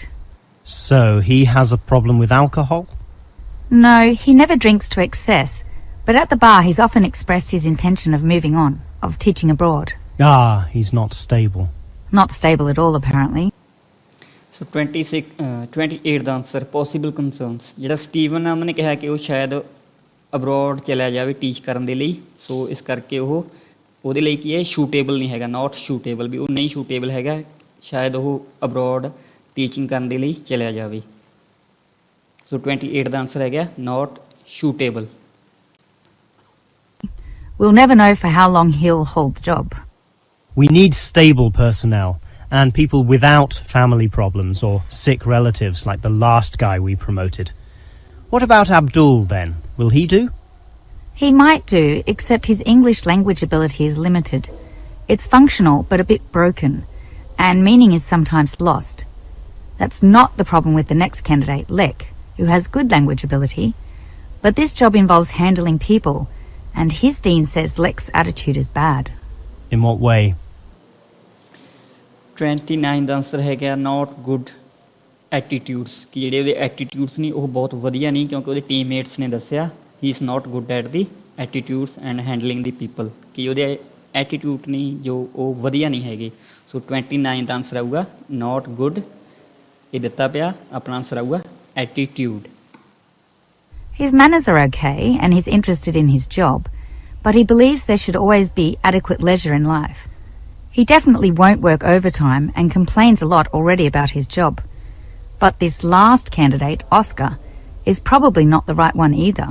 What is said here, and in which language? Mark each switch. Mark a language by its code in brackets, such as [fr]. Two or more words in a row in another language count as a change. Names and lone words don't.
[en] So he has a problem with alcohol? No, he never drinks to excess, but at the bar he's often expressed his intention of moving on, of teaching abroad. Ah, he's not stable. Not stable at all, apparently. [pa] So 28 ਦਾ [en] answer possible concerns [pa] ਜਿਹੜਾ ਸਟੀਵਨ ਆ ਉਹਨੇ ਕਿਹਾ ਕਿ ਉਹ ਸ਼ਾਇਦ ਅਬਰੋਡ ਚਲਾ ਜਾਵੇ ਟੀਚ ਕਰਨ ਦੇ ਲਈ ਸੋ ਇਸ ਕਰਕੇ ਉਹ ਉਹਦੇ ਲਈ ਕੀ ਹੈ ਸ਼ੂਟੇਬਲ ਨਹੀਂ ਹੈਗਾ [en] not suitable [pa] ਵੀ ਉਹ ਨਹੀਂ ਸ਼ੂਟੇਬਲ ਹੈਗਾ ਸ਼ਾਇਦ ਉਹ [en] abroad teaching [pa] ਕਰਨ ਦੇ ਲਈ ਚਲਿਆ ਜਾਵੇ ਸੋ 28 ਦਾ ਆਨਸਰ ਹੈਗਾ [en] not suitable We'll never know for how long he'll hold the job. We need stable personnel and people without family problems or sick relatives like the last guy we promoted. What about Abdul then? Will he do? He might do, except his English language ability is limited. It's functional but a bit broken, and meaning is sometimes lost. That's not the problem with the next candidate, Lek, who has good language ability. But this job involves handling people, and his dean says Lek's attitude is bad. In what way? [pa] 29 ਦਾ ਆਨਸਰ ਹੈਗਾ [en] not good attitudes [pa] ਕਿ ਜਿਹੜੇ ਉਹਦੇ ਐਟੀਟਿਊਡਸ ਨਹੀਂ ਉਹ ਬਹੁਤ ਵਧੀਆ ਨਹੀਂ ਕਿਉਂਕਿ ਉਹਦੇ ਟੀਮਮੇਟਸ ਨੇ ਦੱਸਿਆ [en] he is not good at the attitudes and handling the people [pa] ਕਿ ਉਹਦੇ ਐਟੀਟਿਊਡ ਨਹੀਂ ਜੋ ਉਹ ਵਧੀਆ ਨਹੀਂ ਹੈਗੇ ਸੋ 29 ਦਾ ਆਨਸਰ ਆਊਗਾ [en] not good [pa] ਇਹ ਦਿੱਤਾ ਪਿਆ ਆਪਣਾ ਆਨਸਰ ਆਊਗਾ ਐਟੀਟਿਊਡ [en] His manners are okay, and he's interested in his job, but he believes there should always be adequate leisure in life. He definitely won't work overtime and complains a lot already about his job. But this last candidate, Oscar, is probably not the right one either.